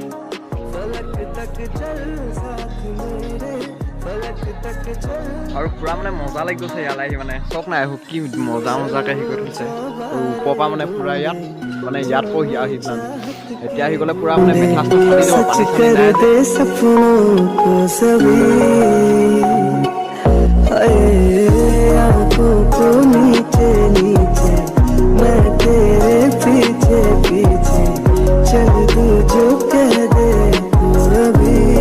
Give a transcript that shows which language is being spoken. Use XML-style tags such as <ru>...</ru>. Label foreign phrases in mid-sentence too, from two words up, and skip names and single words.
<as>আৰু পুৰা মানে মজা লাগি গৈছে ইয়ালৈ আহি মানে চক নাই কি মজা মজাকৈ আহি গৈ থৈছে আৰু ওপৰৰ পৰা মানে পুৰা ইয়াত পঢ়ি আহি পেলাই এতিয়া আহি গ'লে পুৰা মানে মেঠাচটো ফালি যাব</as> <hi>नीचे नीचे मैं तेरे पीछे पीछे चल तू जो कह दे अभी</hi>